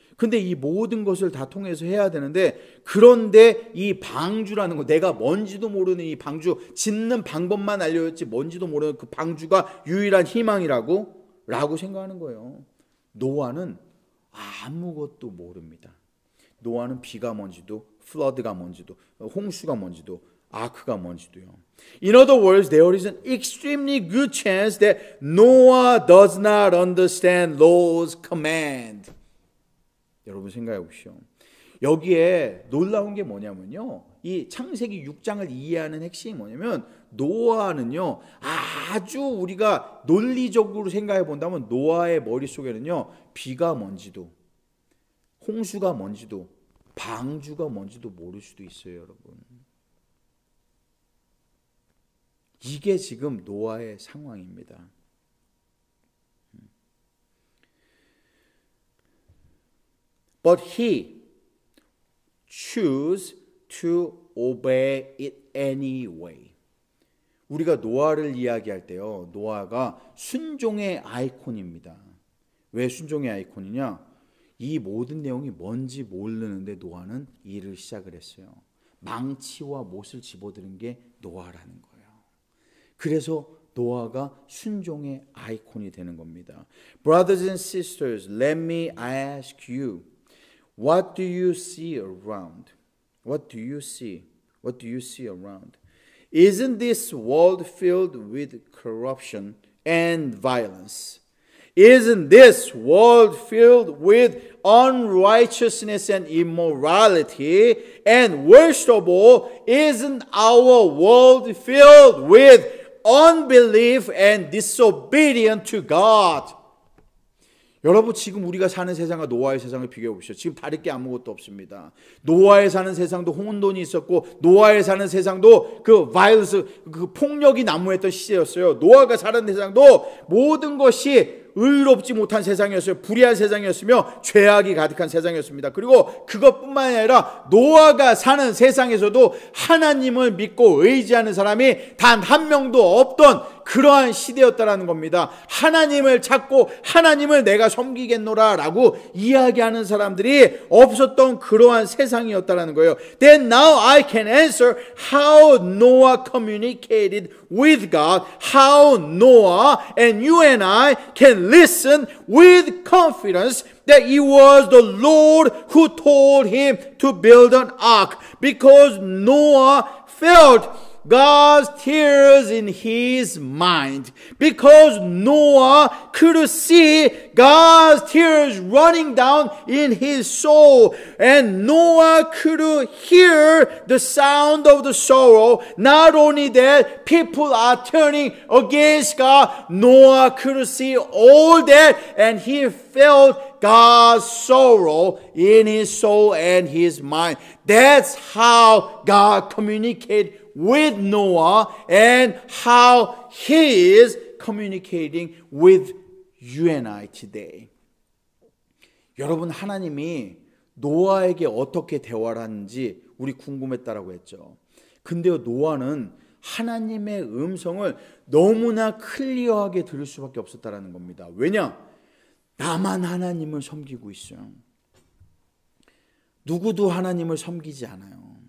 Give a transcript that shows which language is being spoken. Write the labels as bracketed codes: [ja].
[ko] 근데 이 모든 것을 다 통해서 해야 되는데, 그런데 이 방주라는 거, 내가 뭔지도 모르는 이 방주, 짓는 방법만 알려졌지 뭔지도 모르는 그 방주가 유일한 희망이라고 생각하는 거예요. 노아는 아무것도 모릅니다. 노아는 비가 뭔지도, 플러드가 뭔지도, 홍수가 뭔지도, 아크가 뭔지도요. [en] In other words, there is an extremely good chance that Noah does not understand Lord's command. [ko] 여러분 생각해 보시오. 여기에 놀라운 게 뭐냐면요. 이 창세기 6장을 이해하는 핵심이 뭐냐면, 노아는요, 아주 우리가 논리적으로 생각해 본다면 노아의 머릿속에는요, 비가 뭔지도, 홍수가 뭔지도, 방주가 뭔지도 모를 수도 있어요, 여러분. 이게 지금 노아의 상황입니다. [en] But he chose to obey it anyway. [ko] 우리가 노아를 이야기할 때요, 노아가 순종의 아이콘입니다. 왜 순종의 아이콘이냐? 이 모든 내용이 뭔지 모르는데 노아는 일을 시작을 했어요. 망치와 못을 집어드는 게 노아라는 거예요. 그래서 노아가 순종의 아이콘이 되는 겁니다. [en] Brothers and sisters, let me ask you, what do you see around? What do you see? What do you see around? Isn't this world filled with corruption and violence? Isn't this world filled with unrighteousness and immorality? And worst of all, isn't our world filled with unbelief and disobedience to God? [ko] 여러분, 지금 우리가 사는 세상과 노아의 세상을 비교해 보시죠. 지금 다를 게 아무것도 없습니다. 노아에 사는 세상도 혼돈이 있었고, 노아에 사는 세상도 그 바이러스, 그 폭력이 난무했던 시대였어요. 노아가 사는 세상도 모든 것이 의롭지 못한 세상이었어요. 불의한 세상이었으며 죄악이 가득한 세상이었습니다. 그리고 그것뿐만 아니라 노아가 사는 세상에서도 하나님을 믿고 의지하는 사람이 단 한 명도 없던 그러한 시대였다라는 겁니다. 하나님을 찾고 하나님을 내가 섬기겠노라 라고 이야기하는 사람들이 없었던 그러한 세상이었다라는 거예요. [en] Then now I can answer how Noah communicated with God, how Noah and you and I can listen with confidence that it was the Lord who told him to build an ark, because Noah felt God's tears in his mind, because Noah could see God's tears running down in his soul, and Noah could hear the sound of the sorrow. Not only that, people are turning against God. Noah could see all that, and he felt God's sorrow in his soul and his mind. That's how God communicated with Noah and how he is communicating with you and I today. [ko] 여러분, 하나님이 노아에게 어떻게 대화를 하는지 우리 궁금했다라고 했죠. 근데요, 노아는 하나님의 음성을 너무나 클리어하게 들을 수밖에 없었다라는 겁니다. 왜냐? 나만 하나님을 섬기고 있어요. 누구도 하나님을 섬기지 않아요.